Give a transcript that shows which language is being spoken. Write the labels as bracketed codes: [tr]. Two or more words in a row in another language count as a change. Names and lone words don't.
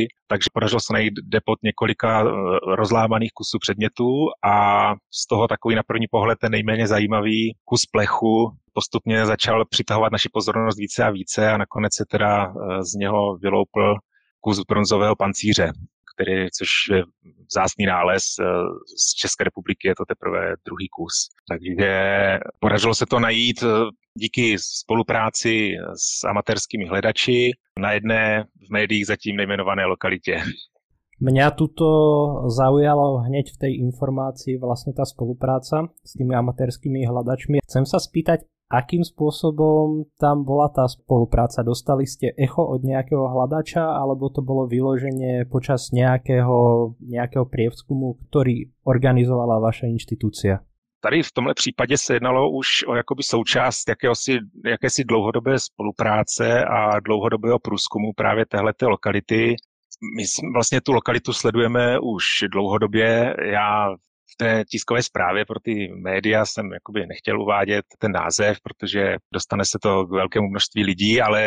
[cs] Takže podařilo se najít depot několika rozlámaných kusů předmětů a z toho takový na první pohled ten nejméně zajímavý kus plechu postupně začal přitahovat naši pozornost více a více a nakonec se teda z něho vyloupl kus bronzového pancíře, což je vzácný nález z České republiky, je to teprve druhý kus. Takže podařilo se to najít díky spolupráci s amatérskými hledači na jedné v médiích zatím nejmenované lokalitě. [sk] Mňa tuto zaujalo hneď v tej informácii vlastne tá spolupráca s tými amatérskými hľadačmi. Chcem sa spýtať, akým spôsobom tam bola tá spolupráca? Dostali ste echo od nejakého hľadača, alebo to bolo vyloženie počas nejakého prieskumu, ktorý organizovala vaša inštitúcia? [cs] Tady v tomhle případě se jednalo už o jakoby součást jakési dlouhodobé spolupráce a dlouhodobého průzkumu právě téhleté lokality. My vlastně tu lokalitu sledujeme už dlouhodobě. Já v té tiskové zprávě pro ty média jsem jakoby nechtěl uvádět ten název, protože dostane se to k velkému množství lidí, ale